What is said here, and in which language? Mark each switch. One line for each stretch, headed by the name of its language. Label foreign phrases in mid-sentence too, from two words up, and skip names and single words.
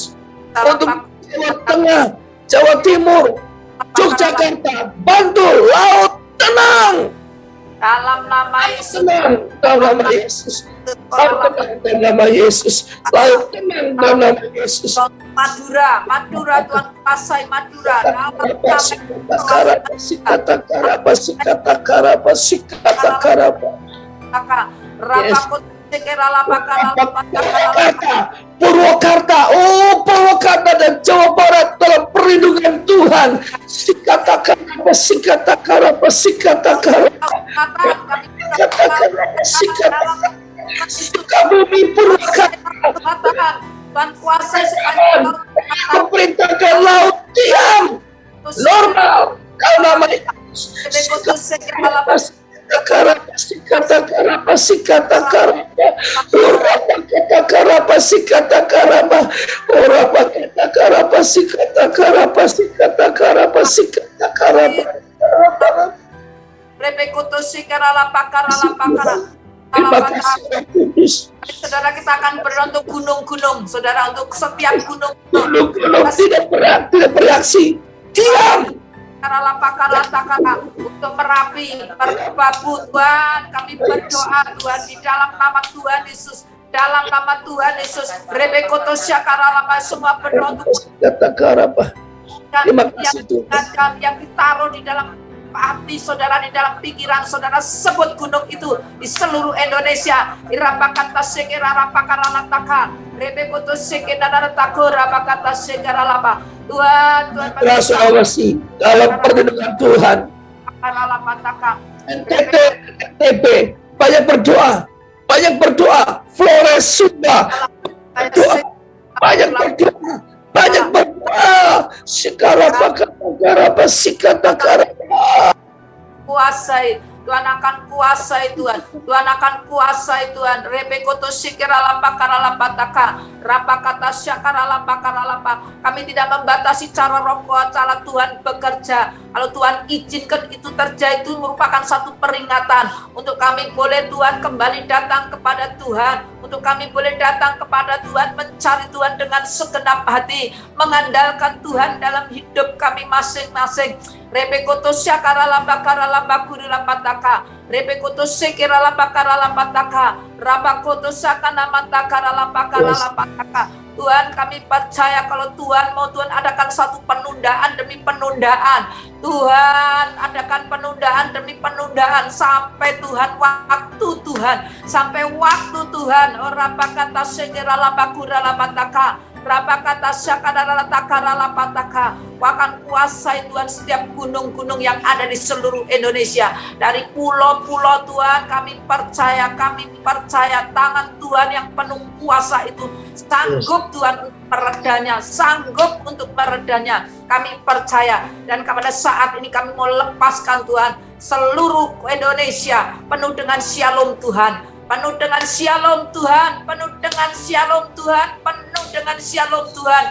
Indonesian: Untuk Jawa Tengah, Jawa Timur, Yogyakarta, Bantul, laut tenang, dalam nama Yesus, tenang dalam nama Yesus. Laut tenang dalam nama Yesus. Laut tenang dalam nama Yesus. Madura Tuhan kuasai Madura, dalam nama Sikata karapa, sikata karapa, sikata karapa. Rapakut sekera lapakara Purwakarta, oh Purwakarta dan Jawa Barat dalam perlindungan Tuhan. Sikata karapa, sikata karapa, sikata karapa. Sukabumi, Purwakarta, Tuhan kuasai sepanjang aku perintahkan laut diam, normal, kau namanya. Sikata karapa, sikata karapa, urapa kata karapa, sikata karapa, urapa kata karapa, sikata karapa, sikata karapa, sikata karapa. Repekoto sikara lapakara lapakara. Terima kasih Roh Kudus. Saudara, kita akan berdoa untuk gunung-gunung, saudara, untuk setiap gunung. Gunung-gunung tidak bereaksi, diam. Karala untuk Merapi, Merbabu, Tuhan, kami berdoa Tuhan di dalam nama Tuhan Yesus, dalam nama Tuhan Yesus. Rebekoto syakarala, semua berdoa untuk Kata karapa. Terima kasih Tuhan. yang ditaruh di dalam hati saudara, di dalam pikiran saudara, sebut gunung itu di seluruh Indonesia. Irapakata sekera rapakaralantaka, rebekoto sekera tako rapakata sekera lapa. Tuhan, Rasa awasi dalam perlindungan Tuhan. NTB banyak berdoa, Flores Sunda berdoa, banyak berdoa, sekarang apa sikata karapa. Kuasai Tuhan, akan kuasai Tuhan, Tuhan akan kuasai Tuhan. Rebekoto sikira lapa karalapataka, rapakata syakara lapa karalapa. Kami tidak membatasi cara roh kuasa Tuhan bekerja. Kalau Tuhan izinkan itu terjadi, itu merupakan satu peringatan untuk kami boleh Tuhan kembali datang kepada Tuhan, untuk kami boleh datang kepada Tuhan, mencari Tuhan dengan segenap hati, mengandalkan Tuhan dalam hidup kami masing-masing. Rebekoto syakara lapa karalapa kurilapataka, rebekoto sekira lapa karalapataka, rabakoto sakana mata karalapa karalapataka. Tuhan, kami percaya kalau Tuhan mau Tuhan adakan satu penundaan demi penundaan. Tuhan, adakan penundaan demi penundaan sampai Tuhan waktu Tuhan, sampai waktu Tuhan. Rapakata sekira lapa kuralapataka, rapakata syakara takaralapataka. Akan kuasai Tuhan setiap gunung-gunung yang ada di seluruh Indonesia. Dari pulau-pulau Tuhan, kami percaya tangan Tuhan yang penuh kuasa itu sanggup Tuhan untuk meredanya, sanggup untuk meredanya. Kami percaya, dan pada saat ini kami mau lepaskan Tuhan seluruh Indonesia penuh dengan shalom Tuhan, penuh dengan shalom Tuhan, penuh dengan shalom Tuhan, penuh dengan shalom Tuhan.